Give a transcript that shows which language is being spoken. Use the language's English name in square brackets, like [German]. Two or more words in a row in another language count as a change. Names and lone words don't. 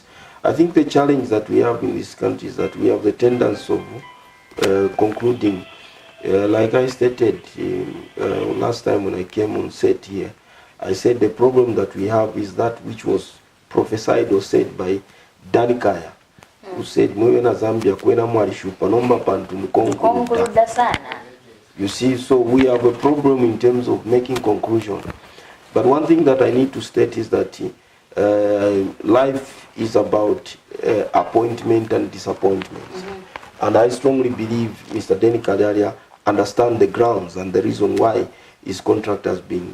[English] I think the challenge that we have in this country is that we have the tendency of concluding, like I stated last time when I came on set here, I said the problem that we have is that which was prophesied or said by Danny Kaya, who said, [Bemba] Mwena Zambia kwena mwalishupa nomba pantu mkongo. [English] You see, so we have a problem in terms of making conclusion. But one thing that I need to state is that life is about appointment and disappointments. And I strongly believe Mr. Denny Kadaria understands the grounds and the reason why his contract has been.